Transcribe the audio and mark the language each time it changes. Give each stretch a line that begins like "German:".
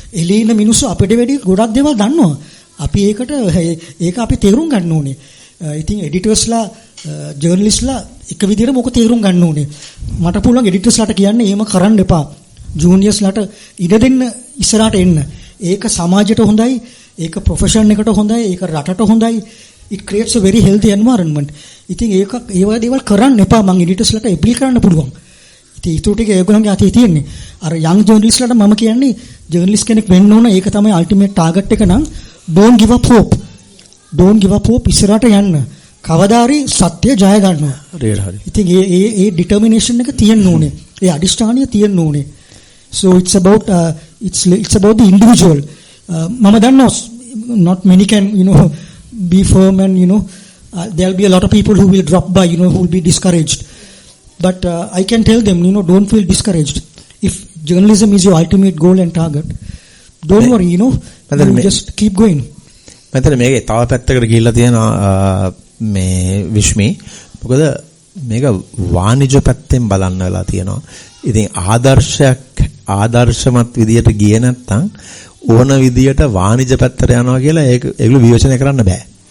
Sinhala: එළියේ ඉන්න මිනිස්සු අපිට වැඩි ගොඩක් දේවල් දන්නවා. අපි ඒක අපි තේරුම් ගන්න ඕනේ. ඉතින් එඩිටර්ස්ලා ජර්නලිස්ට්ලා එක විදිහට මොකද තේරුම් ගන්න ඕනේ. මට පුළුවන් එඩිටර්ස්ලාට කියන්නේ එහෙම කරන්න එපා. ජූනියර්ස්ලාට ඉඩ දෙන්න ඉස්සරහට එන්න. ඒක සමාජයට හොඳයි. ඒක ප්‍රොෆෙෂන් එකට හොඳයි. ඒක රටට හොඳයි.
English: it creates a very healthy environment.
Sinhala: ඉතින් ඒ වගේ දේවල් කරන්න එපා. මම එඩිටර්ස්ලාට අපීල් කරන්න පුළුවන්. ඉතින් ඊට ටික ඒගොල්ලන්ගේ අතේ තියෙන්නේ. අර යං ජර්නලිස්ට්ලාට මම කියන්නේ ජර්නලිස්ට් කෙනෙක් වෙන්න ඕන. ඒක තමයි අල්ටිමේට් ටාගට් එක නම්
English: don't give up hope. don't give up hope
Sinhala: ඉස්සරහට යන්න. කවදාරි සත්‍ය ජය ගන්නවා. හරි. ඉතින් ඒ determination එක තියෙන්න ඕනේ. ඒ අදිෂ්ඨානිය තියෙන්න ඕනේ.
English: So it's about the individual.
Sinhala: මම දන්නවා
English: not many can be firm and there'll be a lot of people who will drop by who will be discouraged, but I can tell them don't feel discouraged. If journalism is your ultimate goal and target, don't worry, just keep going.
Sinhala: මතන මේකේ තව පැත්තකට ගිහිල්ලා තියෙනවා මේ විශ්මී මොකද මේක වාණිජ පැත්තෙන් බලන්න වෙලා තියෙනවා. ඉතින් ආදර්ශමත් විදියට ගියේ නැත්නම් ඕන විදියට වාණිජ පැත්තට යනවා කියලා ඒගොල්ලෝ විවේචනය කරන්න බෑ.